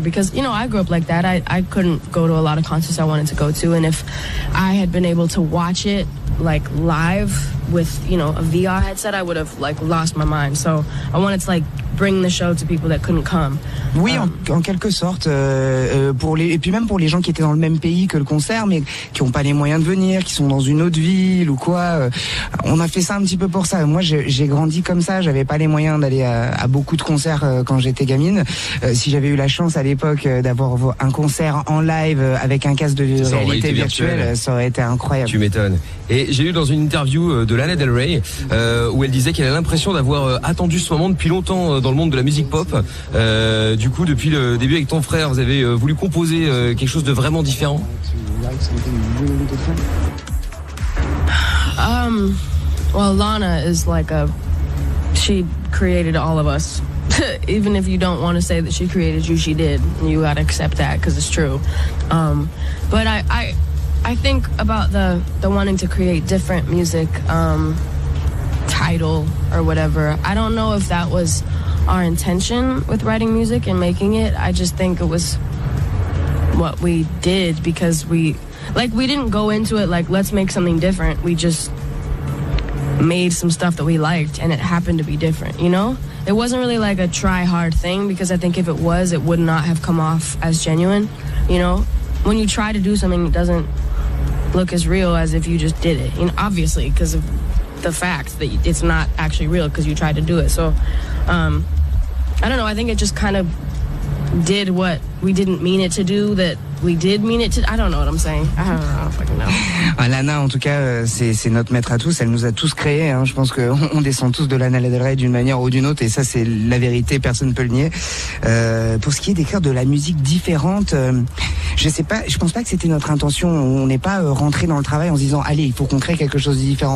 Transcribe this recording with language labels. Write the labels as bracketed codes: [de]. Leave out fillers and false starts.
[en] Because, I grew up like that. I couldn't go to a lot of concerts I wanted to go to. And if I had been able to watch it, like, live with, a VR headset, I would have, like, lost my mind. So I wanted to, like, bring the show to people that couldn't come. [fr] Oui, en quelque sorte, et puis même pour les gens qui étaient dans le même pays que le concert, mais qui n'ont pas les moyens de venir, qui sont dans une autre ville ou quoi. On a fait ça un petit peu pour ça. Moi, j'ai grandi comme ça. J'avais pas les moyens d'aller à beaucoup de concerts quand j'étais gamine. Si j'avais eu la chance à l'époque d'avoir un concert en live avec un casque de réalité virtuelle, ça aurait été incroyable. Tu m'étonnes. Et j'ai lu dans une interview de Lana Del Rey où elle disait qu'elle a l'impression d'avoir attendu ce moment depuis longtemps dans le monde de la musique pop. Du coup, depuis le début avec ton frère, vous avez voulu composer quelque chose de vraiment différent? [en] Well, Lana is like she created all of us. Even if you don't want to say that she created you, she did. And you got to accept that because it's true. But I think about the wanting to create different music, title or whatever. I don't know if that was our intention with writing music and making it. I just think it was what we did because we didn't go into it like, let's make something different. We just made some stuff that we liked and it happened to be different, It wasn't really like a try hard thing because I think if it was, it would not have come off as genuine, When you try to do something, it doesn't look as real as if you just did it, obviously because of the fact that it's not actually real because you tried to do it. So I don't know, I think it just kind of did what we didn't mean it to do that we did mean it to. I don't know what I'm saying. I don't fucking know. [fr] Lana, en tout cas, c'est notre maître à tous. Elle nous a tous créés. Hein. Je pense qu'on descend tous de Lana Del Rey d'une manière ou d'une autre. Et ça, c'est la vérité. Personne ne peut le nier. Pour ce qui est d'écrire de la musique différente, je sais pas. Je pense pas que c'était notre intention. On n'est pas rentré dans le travail en se disant, allez, il faut qu'on crée quelque chose de différent.